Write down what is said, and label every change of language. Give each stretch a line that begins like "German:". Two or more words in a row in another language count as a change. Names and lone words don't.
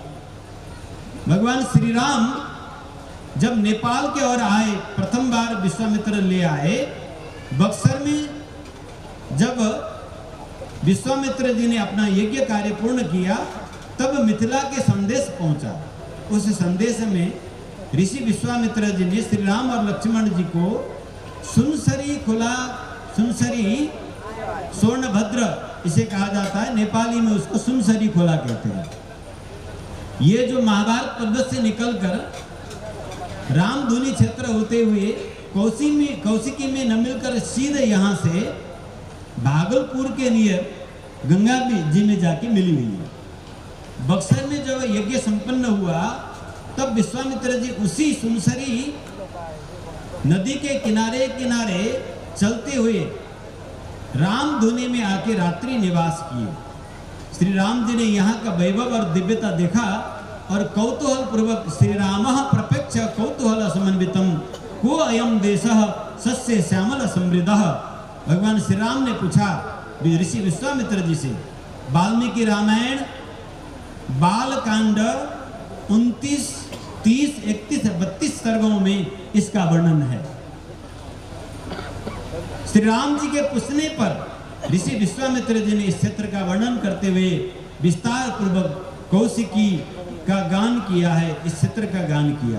Hindi: भगवान श्री राम जब नेपाल के ओर आए, प्रथम बार विश्वामित्र ले आए। बक्सर में जब विश्वामित्र जी ने अपना यज्ञ कार्य पूर्ण किया, तब मिथिला के संदेश पहुंचा। उस संदेश में ऋषि विश्वामित्र जी ने श्री राम और लक्ष्मण जी को सुनसरी खुला, सुनसरी स्वर्णभद्र इसे कहा जाता है, नेपाली में उसको सुनसरी खोला कहते हैं। ये जो महाभारत पर्वत से निकलकर रामधुनी क्षेत्र होते हुए कौशिकी में न मिलकर सीधे यहाँ से भागलपुर के नियर गंगा जी में जाके मिली हुई है। बक्सर में जब यज्ञ संपन्न हुआ, तब विश्वामित्र जी उसी सुनसरी नदी के किनारे किनारे चलते हुए रामधुनी में आके रात्रि निवास किए। श्री राम जी ने यहाँ का वैभव और दिव्यता देखा और कौतूहल पूर्वक
Sanskrit: श्री रामः प्रपेक्ष कौतूहल समन्वितम को अयम देशः सस्य श्यामल समृद्धः।
Hindi: भगवान श्री राम ने पूछा ऋषि विश्वामित्र जी से, वाल्मीकि रामायण बालकांड 29, 30, 31, 32 सर्गों में इसका वर्णन है। श्री राम जी के पूछने पर ऋषि विश्वामित्र जी ने इस क्षेत्र का वर्णन करते हुए विस्तार पूर्वक कौशिकी का गान किया है, इस क्षेत्र का गान किया।